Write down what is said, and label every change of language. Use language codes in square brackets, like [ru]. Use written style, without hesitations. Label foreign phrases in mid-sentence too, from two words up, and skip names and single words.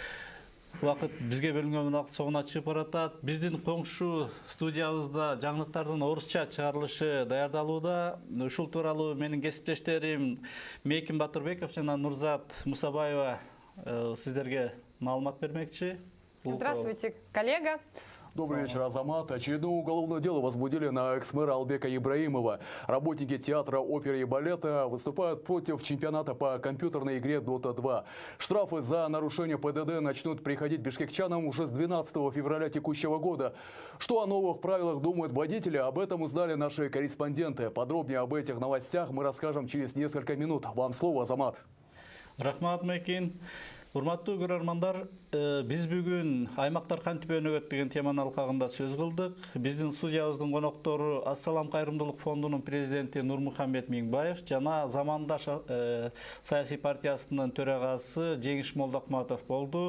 [ky] Убакыт бизге бөлүнгөн убакыт соңуна чыгып баратат. Биздин коңшу студиябызда жаңылыктардын орусча чыгарылышы даярдалууда. Ушул тууралуу менин кесиптештерим Мейкин Батырбеков жана Нурзат Мусабаева сиздерге маалымат бермекчи. [ru] Здравствуйте, коллега. Добрый вечер, Азамат. Очередное уголовное дело возбудили на экс-мэра Албека Ибраимова. Работники театра, оперы и балета выступают против чемпионата по компьютерной игре Dota 2. Штрафы за нарушение ПДД начнут приходить бишкекчанам уже с 12 февраля текущего года. Что о новых правилах думают водители, об этом узнали наши корреспонденты. Подробнее об этих новостях мы расскажем через несколько минут. Вам слово, Азамат. [ky] Рахмат, Мейкин. Урматтуу көрөрмандар, биз бүгүн аймактар кантип өнүгөт деген теманын алкагында сөз кылдык. Биздин студиябыздын коноктору Ассалам кайрымдуулук фондунун президенти Нурмухамед Миңбаев жана Замандаш саясий партиясынын төрагасы Жеңиш Молдокматов болду.